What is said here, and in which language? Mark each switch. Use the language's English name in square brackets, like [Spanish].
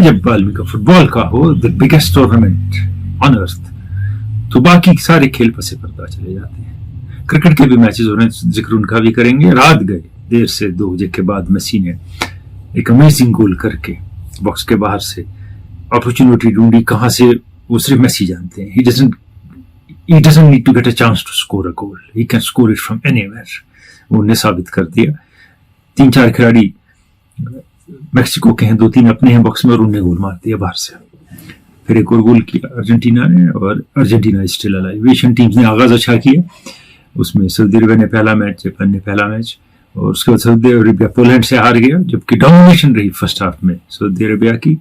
[Hindi] जब आलमी cup football का हो, the biggest tournament on earth, तो बाकी सारे खेल पसे पर्दा चले जाते हैं। क्रिकेट के भी मैचेस हो रहे हैं, जिक्र उनका भी करेंगे। रात गए देर से 2 बजे के बाद मेसी ने एक अमेजिंग गोल करके बॉक्स के बाहर से अपॉर्चुनिटी ढूंढी। कहां से वो सिर्फ मेसी जानते हैं। [English] He doesn't need to get a chance to score a goal. He can score it from anywhere. [Hindi] उन्हें साबित कर दिया। 3-4 खिलाड़ी मेक्सिको के हैं, 2-3 अपने हैं बॉक्स में, और उन्हें गोल मार दिया बाहर से। फिर एक और गोल किया अर्जेंटीना ने, और Argentina still alive. Asian teams ने आगाज अच्छा किया। उसमें सऊदी अरब ने पहला मैच, जापान ने पहला मैच, और उसके बाद सऊदी अरबिया पोलैंड से हार गया, जबकि डोमिनेशन रही फर्स्ट हाफ में सऊदी अरबिया की।